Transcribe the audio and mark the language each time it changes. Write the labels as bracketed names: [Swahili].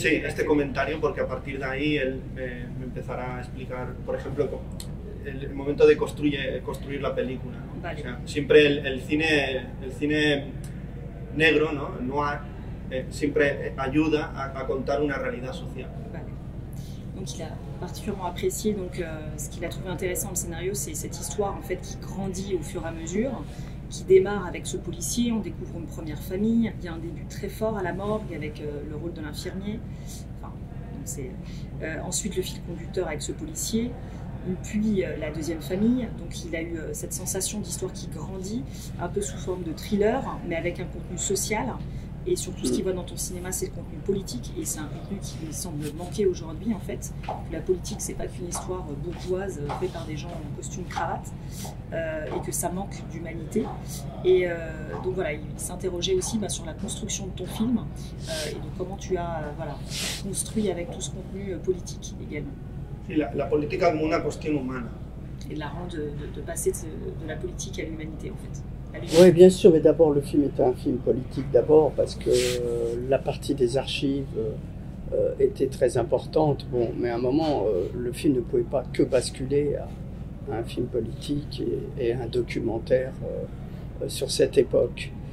[Spanish] Sí, este comentario, porque a partir de ahí él me empezará a explicar, por ejemplo, el momento de construir la película, ¿no? Vale. O sea, siempre el cine negro, ¿no? El noir, siempre ayuda a contar una realidad social. Vale. [French] Donc il a particulièrement apprécié, donc, ce qu'il a trouvé intéressant dans le scénario, c'est cette histoire en fait qui grandit au fur et à mesure, qui démarre avec ce policier, on découvre une première famille, il y a un début très fort à la morgue avec le rôle de l'infirmier, enfin, ensuite le fil conducteur avec ce policier, puis la deuxième famille, donc il a eu cette sensation d'histoire qui grandit, un peu sous forme de thriller, mais avec un contenu social, et surtout ce qui va dans ton cinéma, c'est le contenu politique, et c'est un contenu qui me semble manquer aujourd'hui en fait. La politique, c'est pas qu'une histoire bourgeoise faite par des gens en costume cravate, et que ça manque d'humanité. Et donc voilà, il s'interrogeait aussi sur la construction de ton film, et de comment tu as construit avec tout ce contenu politique également. [Spanish] Sí, la política como una cuestión humana. [French] Et la rend de passer de la politique à l'humanité en fait. Oui, bien sûr, mais d'abord le film était un film politique d'abord parce que la partie des archives était très importante. Bon, mais à un moment, le film ne pouvait pas que basculer à un film politique et un documentaire sur cette époque.